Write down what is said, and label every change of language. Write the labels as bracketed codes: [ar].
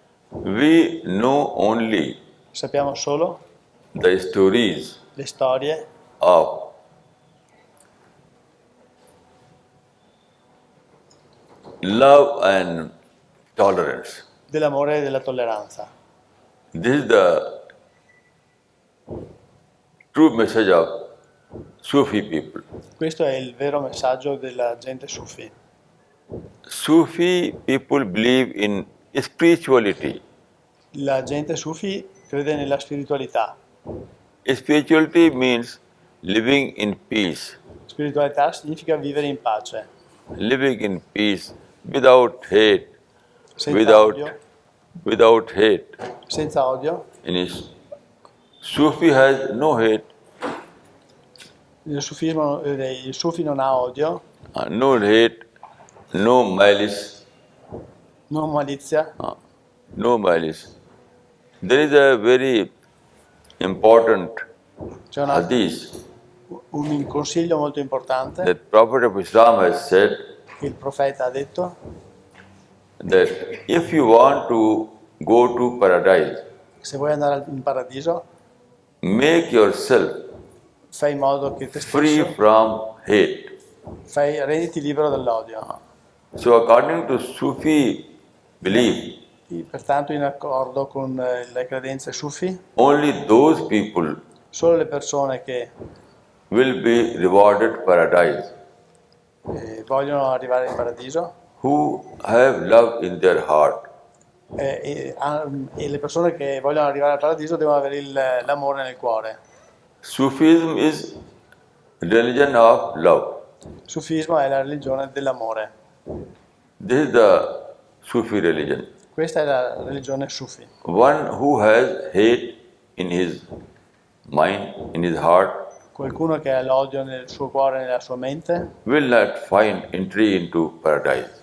[en] We know only [it] sappiamo solo [en] the stories [it] le storie [en] of love and tolerance. [it] dell'amore e della tolleranza. [en] This is the true message of Sufi people. [it] Questo è il vero messaggio della gente sufi. [en] Sufi people believe in spirituality. [it] La gente sufi crede nella spiritualità. [en] Spirituality means living in peace, [it] Spiritualità significa vivere in pace, [en] living in peace without hate, [it] senza odio, [en] without hate. [it] senza odio. [en] In his, Sufi has no hate, [it] Il sufismo, il sufi non ha odio, [en] no hate, no malice, [it] non malizia. [en] no malice. There is a very important [it] C'è [en] hadith [it] un consiglio molto importante [en] that Prophet of Islam has said [it] che il profeta ha detto: [en] that if you want to go to paradise, [it] se vuoi andare in paradiso, [en] make yourself [it] fai in modo che te [en] free [it] stesso [en] from hate. [it] renditi libero dall'odio. [en] So according to Sufi belief, [it] Pertanto, in accordo con le credenze sufi, [en] only those people [it] solo le persone che [en] will be rewarded paradise [it] vogliono arrivare in paradiso [en] who have love in their heart. [it] e le persone che vogliono arrivare al paradiso devono avere l'amore nel cuore. [en] Sufism is religion of love. [it] Sufismo è la religione dell'amore. [en] This is the Sufi religion. [it] Questa è la religione sufi. [en] One who has hate in his mind, in his heart, [it] Qualcuno che ha l'odio nel suo cuore e nella sua mente [en] will not find entry into paradise.